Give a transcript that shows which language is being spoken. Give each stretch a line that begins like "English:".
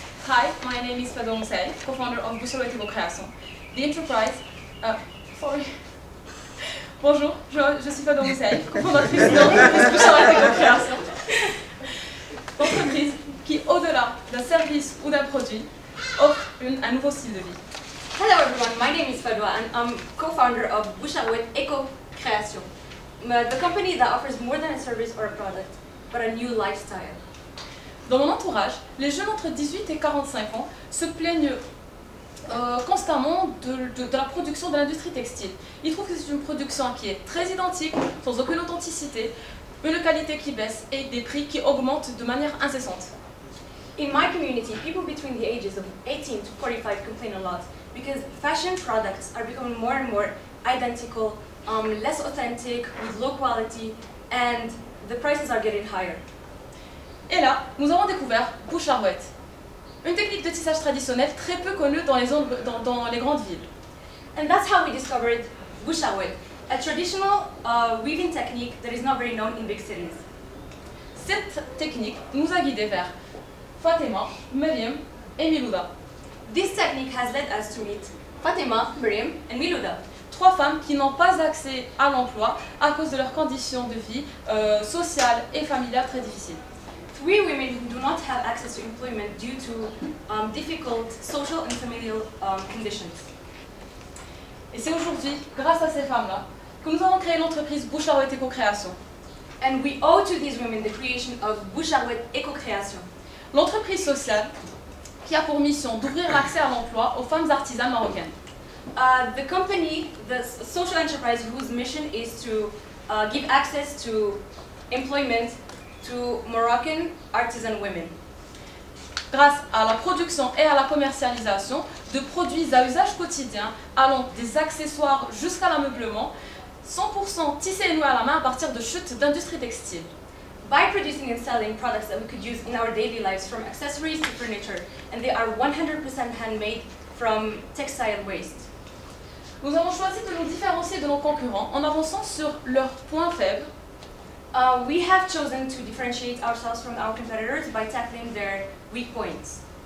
English: Hi, my name is Fadwa Moussel, co-founder of Boussole Création. The enterprise,
French: Bonjour, je suis Fado Moussaïf, cofondatrice de l'entreprise Bouchard et Co-création. L'entreprise qui, au-delà d'un service ou d'un produit, offre un nouveau style de vie.
English: Hello everyone, my name is Fadwa and I'm co-founder of Bouchard Eco Creation, the company that offers more than a service or a product, but a new lifestyle.
French: Dans mon entourage, les jeunes entre 18 et 45 ans se plaignent constamment de la production de l'industrie textile. Ils trouvent que c'est une production qui est très identique, sans aucune authenticité, une qualité qui baisse et des prix qui augmentent de manière incessante.
English: In my community, people between the ages of 18 to 45 complain a lot because fashion products are becoming more and more identical, less authentic, with low quality, and the prices are getting higher.
French: Et là, nous avons découvert Boucharouette, une technique de tissage traditionnelle très peu connue dans les grandes villes.
English: And that's how we discovered Boucharouette, a traditional weaving technique that is not very known in big cities.
French: Cette technique nous a guidés vers Fatima, Miriam et Milouda.
English: This technique has led us to meet Fatima, Miriam and Milouda.
French: 3 femmes qui n'ont pas accès à l'emploi à cause de leurs conditions de vie sociales et familiales très difficiles.
English: 3 women who do not have access to employment due to difficult social and familial conditions.
French: Et c'est aujourd'hui, grâce à ces femmes-là, que nous avons créé l'entreprise Boucharouette Eco Création.
English: And we owe to these women the creation of Boucharouette Eco Création.
French: L'entreprise sociale qui a pour mission d'ouvrir l'accès à l'emploi aux femmes artisanes marocaines.
English: The company, the social enterprise whose mission is to give access to employment to Moroccan artisan women.
French: Grâce à la production et à la commercialisation de produits à usage quotidien, allant des accessoires jusqu'à l'ameublement, 100% tissés et noués à la main à partir de chutes d'industrie textile.
English: By producing and selling products that we could use in our daily lives, from accessories to furniture, and they are 100% handmade from textile waste.
French: Nous avons choisi de nous différencier de nos concurrents en avançant sur leurs points faibles.
English: We have chosen to differentiate ourselves from our competitors by tackling their weak points.